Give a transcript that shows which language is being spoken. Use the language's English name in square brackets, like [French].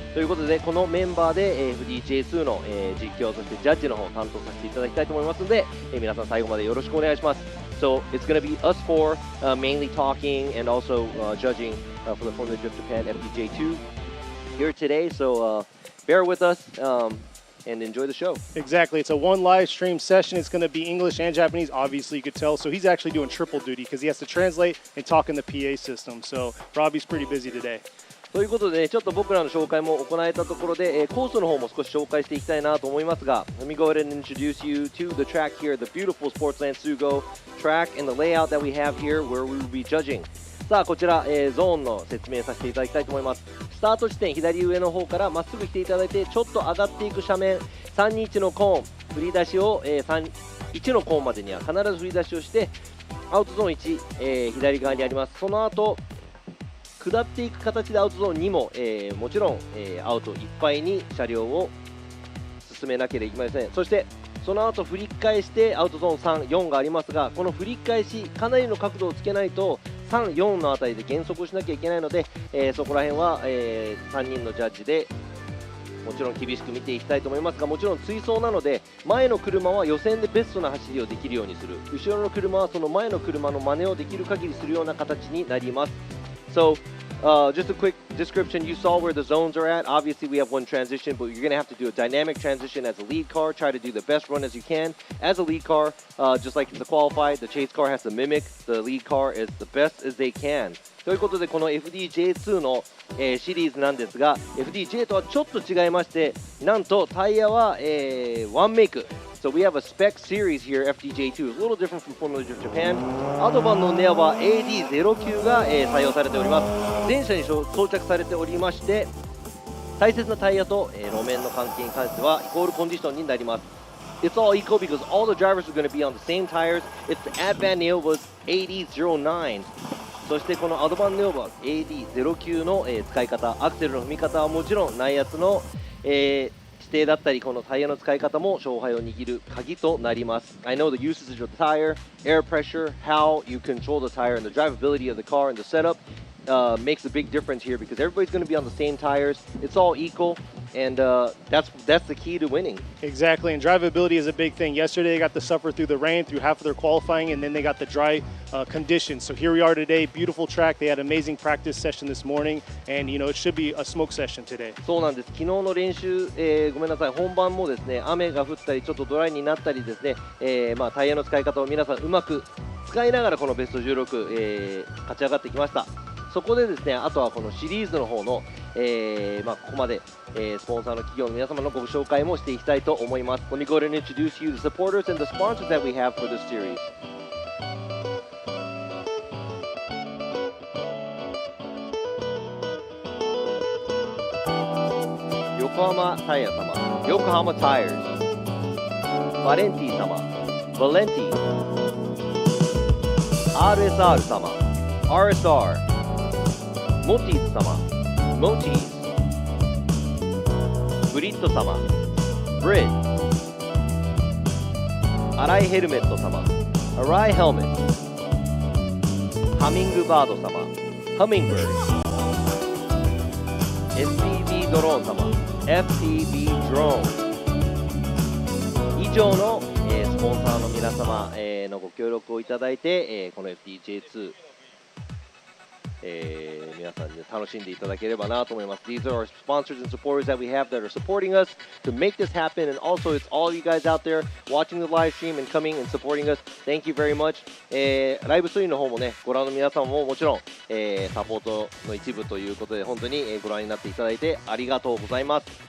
[Japanese] ということでこのメンバーで、FDJ2 の、実況そしてジャッジの方を担当させていただきたいと思いますので、皆さん最後までよろしくお願いします。 [English] So it's going to be us four, mainly talking and also judging for the Formula Drift Japan FDJ2 here today. So bear with us and enjoy the show. Exactly. It's a one live stream session. It's going to be English and Japanese. Obviously, you could tell. So he's actually doing triple duty because he has to translate and talk in the PA system. So Robbie's pretty busy today. [Japanese] ということで、ちょっと僕らの紹介も行えたところで、コースの方も少し紹介していきたいなと思いますが、 [English] Let me go ahead and introduce you to the track here, the beautiful SPORTSLAND SUGO track and the layout that we have here where we will be judging. [Japanese] さあこちら、ゾーンの説明させていただきたいと思います。スタート地点左上の方からまっすぐ来ていただいて、ちょっと上がっていく斜面321のコーン振り出しを、1のコーンまでには必ず振り出しをしてアウトゾーン1、左側にあります。その後下っていく形でアウトゾーン2も、もちろん、アウトいっぱいに車両を進めなければいけません。そしてその後振り返してアウトゾーン3、4がありますが、この振り返しかなりの角度をつけないと3、4のあたりで減速をしなきゃいけないので、そこら辺は、3人のジャッジでもちろん厳しく見ていきたいと思いますが、もちろん追走なので前の車は予選でベストな走りをできるようにする、後ろの車はその前の車の真似をできる限りするような形になります。 [English] So, just a quick description. You saw where the zones are at. Obviously, we have one transition, but you're going to have to do a dynamic transition as a lead car. Try to do the best run as you can. As a lead car, just like in the qualified, the chase car has to mimic the lead car as the best as they can. [Japanese] ということで、この FDJ2 の、シリーズなんですが、FDJ とはちょっと違いまして、なんとタイヤは、ワンメイク。 [English] So we have a spec series here, FDJ2 is a little different from Formula Drift Japan. [Japanese] アウトバンのネアは AD09 が、採用されております。全車に装着されておりまして、大切なタイヤと、路面の関係に関してはイコールコンディションになります。 [English] It's all equal because all the drivers are going to be on the same tires. It's the Advan Neova's AD09. [Japanese] そしてこのアドバンネオバ AD09 の、使い方、アクセルの踏み方はもちろん内圧の、指定だったり、このタイヤの使い方も勝敗を握る鍵となります。 [English] I know the usage of the tire, air pressure, how you control the tire, and the drivability of the car and the setup makes a big difference here because everybody's going to be on the same tires. It's all equal, and that's the key to winning. Exactly, and drivability is a big thing. Yesterday, they got to suffer through the rain through half of their qualifying, and then they got the dry conditions. So here we are today, beautiful track. They had an amazing practice session this morning, and it should be a smoke session today. [Japanese] そうなんです。昨日の練習、ごめんなさい、本番もですね、雨が降ったりちょっとドライになったりですね、タイヤの使い方を皆さんうまく使いながらこのベスト16、勝ち上がってきました。そこでですね、あとはこのシリーズの方の、ここまで、スポンサーの企業の皆様のご紹介もしていきたいと思います。 [English] Let me go ahead and introduce you the supporters and the sponsors that we have for this series. [Japanese] 横浜タイヤ様、横浜タイヤーズ、バレンティ様、バレンティ、RSR 様、RSR、モティーズ様、モティーズ、ブリッド様、ブリッド、アライヘルメット様、アライヘルメット、ハミングバード様、ハミングバード、SPB ドローン様、FDJ2 Round。以上の、スポンサーの皆様、のご協力をいただいて、この FDJ2、皆さんに楽しんでいただければなと思います。 [English] These are our sponsors and supporters that we have that are supporting us to make this happen, and also it's all you guys out there watching the live stream and coming and supporting us. Thank you very much. [Japanese] ライブストリームの方もね、ご覧の皆さんももちろん、サポートの一部ということで本当に、ご覧になっていただいてありがとうございます。